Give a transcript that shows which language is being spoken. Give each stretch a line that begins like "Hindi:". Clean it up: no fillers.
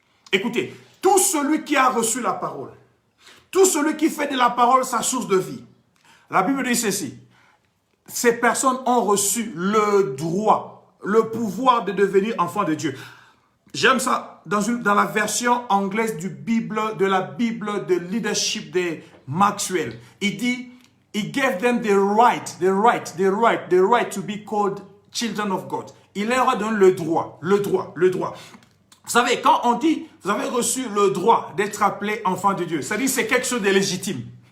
French: Écoutez, tout celui qui a reçu la parole, tout celui qui fait de la parole sa source de vie. La Bible dit ceci, ces personnes ont reçu le droit, le pouvoir de devenir enfants de Dieu. J'aime ça dans la version anglaise de la Bible de leadership de Maxwell. Il dit,
English: he gave them the right to be called children of God.
French: Il leur a donné le droit. Vous savez, quand on dit, vous avez reçu le droit d'être appelé enfant de Dieu, ça dit c'est quelque chose de légitime.